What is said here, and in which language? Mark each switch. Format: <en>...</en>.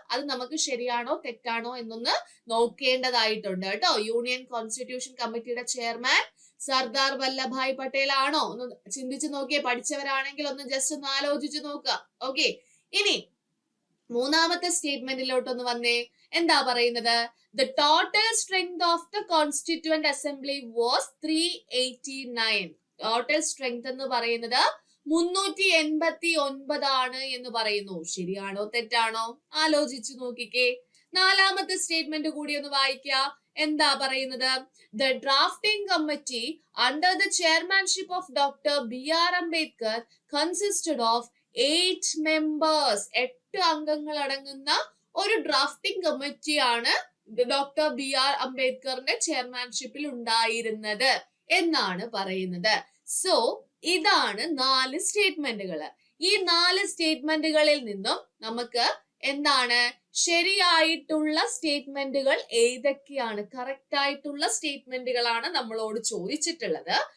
<ml>അത് നമുക്ക് ശരിയാണോ തെറ്റാണോ എന്നൊന്ന് നോക്കേണ്ടതായിട്ടുണ്ട് കേട്ടോ. യൂണിയൻ കോൺസ്റ്റിറ്റ്യൂഷൻ കമ്മിറ്റിയുടെ ചെയർമാൻ സർദാർ വല്ലഭായ് പട്ടേൽ ആണോ? ഒന്ന് ചിന്തിച്ചു നോക്കിയേ, പഠിച്ചവരാണെങ്കിൽ ഒന്ന് ജസ്റ്റ് ഒന്ന് ആലോചിച്ച് നോക്കുക. ഓക്കെ, ഇനി മൂന്നാമത്തെ സ്റ്റേറ്റ്മെന്റിലോട്ടൊന്ന് വന്നേ. എന്താ പറയുന്നത്?</ml> <en>The total strength of the Constituent Assembly was 389.</en> <ml>Total strength എന്ന് പറയുന്നത് 389 ആണ് എന്ന് പറയുന്നു. ശരിയാണോ തെറ്റാണോ? ആലോചിച്ചു നോക്കിക്കേ. നാലാമത്തെ സ്റ്റേറ്റ്മെന്റ് കൂടി ഒന്ന് വായിക്കുക. എന്താ പറയുന്നത്?</ml> <en>The drafting committee under the chairmanship of Dr. B.R. Ambedkar consisted of 8 members.</en> <ml>8 അംഗങ്ങൾ അടങ്ങുന്ന ഒരു ഡ്രാഫ്റ്റിംഗ് കമ്മിറ്റിയാണ് ഡോക്ടർ B.R. അംബേദ്കറിന്റെ ചെയർമാൻഷിപ്പിൽ ഉണ്ടായിരുന്നത് എന്നാണ് പറയുന്നത്. സോ ഇതാണ് 4 സ്റ്റേറ്റ്മെന്റുകൾ. ഈ 4 സ്റ്റേറ്റ്മെന്റുകളിൽ നിന്നും നമുക്ക് എന്താണ് ശരിയായിട്ടുള്ള സ്റ്റേറ്റ്മെന്റുകൾ ഏതൊക്കെയാണ്, കറക്റ്റ് ആയിട്ടുള്ള സ്റ്റേറ്റ്മെന്റുകളാണ് നമ്മളോട് ചോദിച്ചിട്ടുള്ളത്.</ml>